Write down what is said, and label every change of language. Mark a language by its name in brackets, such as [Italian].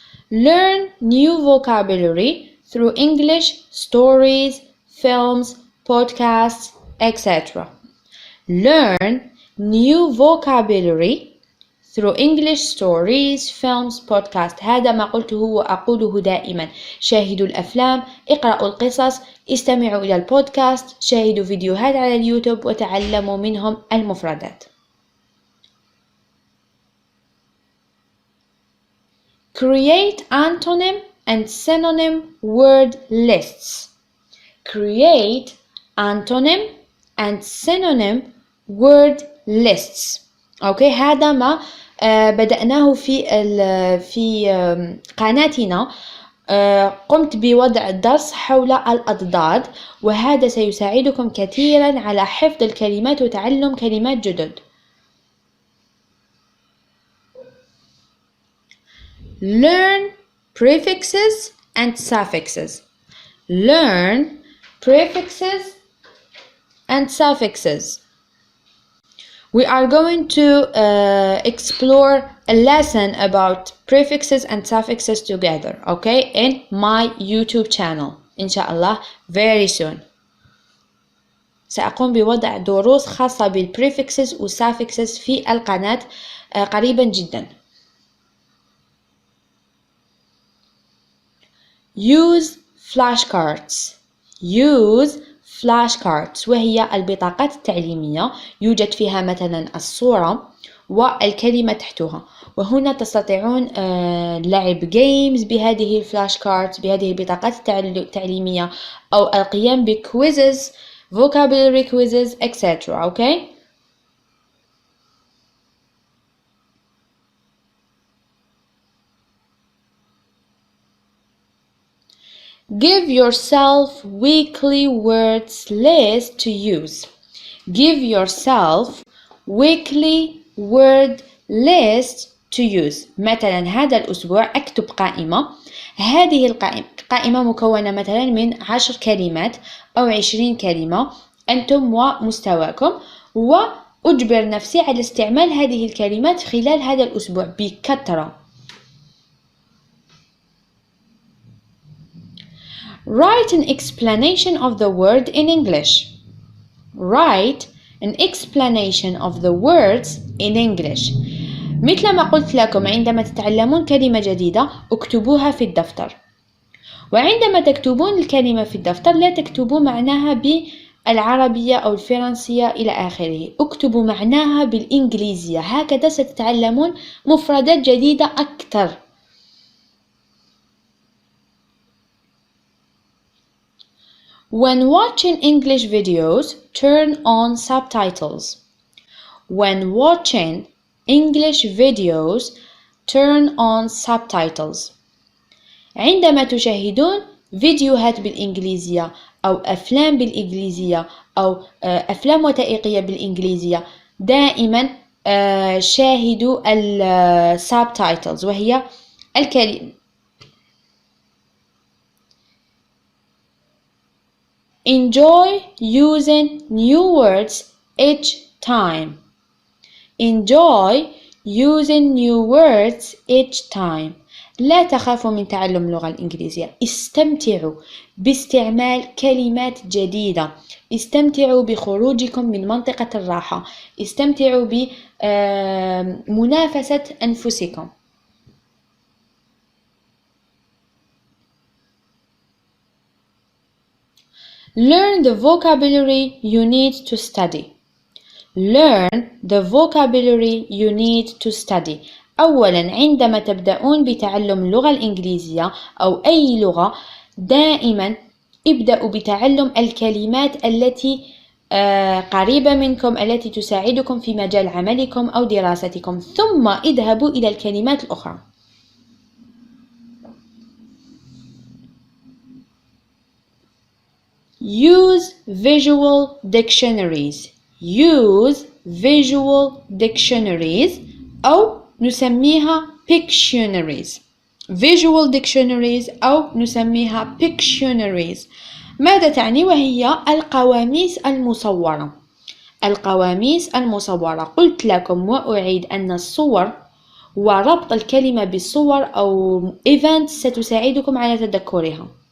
[English] Learn new vocabulary through English stories, films, podcasts, etc. Learn new vocabulary through English stories, films, podcasts. [Arabic] هذا ما قلته وأقوله دائما. شاهدوا الأفلام، اقرأوا القصص، استمعوا إلى البودكاست، شاهدوا فيديوهات على اليوتيوب وتعلموا منهم المفردات. [English] Create antonym and synonym word lists. Create antonym and synonym word lists. [Arabic] أوكي، هذا ما بدأناه في قناتنا. قمت بوضع درس حول الأضداد، وهذا سيساعدكم كثيرا على حفظ الكلمات وتعلم كلمات جدد. [English] Learn prefixes and suffixes. Learn prefixes and suffixes. We are going to explore a lesson about prefixes and suffixes together, okay, in my YouTube channel [Arabic] إن شاء الله [English] very soon. [Arabic] سأقوم بوضع دروس خاصة بالprefixes و suffixes في القناة قريبا جدا. [English] Use flashcards. Use flashcards [Arabic] وهي البطاقات التعليمية يوجد فيها مثلا الصورة والكلمة تحتها، وهنا تستطيعون لعب games بهذه الفلاشكاردز بهذه البطاقات التعليمية أو القيام ب [English] quizzes vocabulary quizzes etc. okay. Give yourself weekly words list to use. Give yourself weekly word list to use. [Arabic] مثلا هذا الأسبوع أكتب قائمة. هذه القائمة مكونة مثلا من 10 كلمات أو 20 كلمة أنتم ومستواكم، وأجبر نفسي على استعمال هذه الكلمات خلال هذا الأسبوع بكثرة. [English] Write an explanation of the word in English. Write an explanation of the words in English. [Arabic] مثل ما قلت لكم عندما تتعلمون كلمة جديدة اكتبوها في الدفتر، وعندما تكتبون الكلمة في الدفتر لا تكتبوا معناها بالعربية أو الفرنسية إلى آخره، اكتبوا معناها بالإنجليزية، هكذا ستتعلمون مفردات جديدة أكثر. [English] When watching English videos, turn on subtitles. When watching English videos, turn on subtitles. [Arabic] عندما تشاهدون فيديوهات بالإنجليزية أو أفلام بالإنجليزية أو أفلام وثائقية بالإنجليزية دائما شاهدوا subtitles وهي الكلمة. [English] Enjoy using new words each time. Enjoy using new words each time. [Arabic] لا تخافوا من تعلم اللغة الإنجليزية، استمتعوا باستعمال كلمات جديدة، استمتعوا بخروجكم من منطقة الراحة، استمتعوا بمنافسة أنفسكم. [English] Learn the vocabulary you need to study. Learn the vocabulary you need to study. [Arabic] أولاً عندما تبدأون بتعلم اللغة الإنجليزية أو أي لغة دائماً ابدأوا بتعلم الكلمات التي قريبة منكم التي تساعدكم في مجال عملكم أو دراستكم، ثم اذهبوا إلى الكلمات الأخرى. [English] Use visual dictionaries. Use visual dictionaries [Arabic] أو نسميها [English] Pictionaries. Visual dictionaries [Arabic] أو نسميها [English] Pictionaries. [Arabic] ماذا تعني؟ وهي القواميس المصورة. القواميس المصورة. قلت لكم وأعيد أن الصور وربط الكلمة بالصور أو events ستساعدكم على تذكرها.